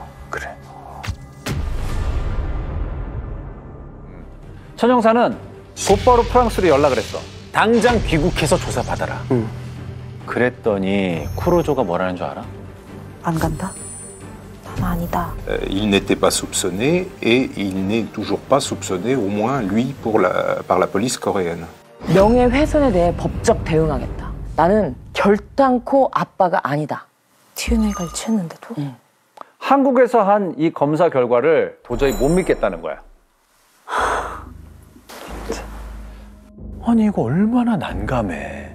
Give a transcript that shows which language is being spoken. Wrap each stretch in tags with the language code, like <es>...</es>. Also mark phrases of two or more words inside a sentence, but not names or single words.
<ko>그래. 천 형사는 곧바로 프랑스로 연락을 했어. 당장 귀국해서 조사받아라. 그랬더니 쿠로조가 뭐라는 줄 알아? 안 간다? 난 아니다.</ko> <fr>Il n'était pas soupçonné et il n'est toujours pas soupçonné, au moins lui, par la police coréenne.</fr> <ko>명예훼손에 대해 법적 대응하겠다. 나는 결단코 아빠가 아니다. DNA가 일치했는데도? 한국에서 한 이 검사 결과를 도저히 못 믿겠다는 거야. 아니 이거 얼마나 난감해.</ko>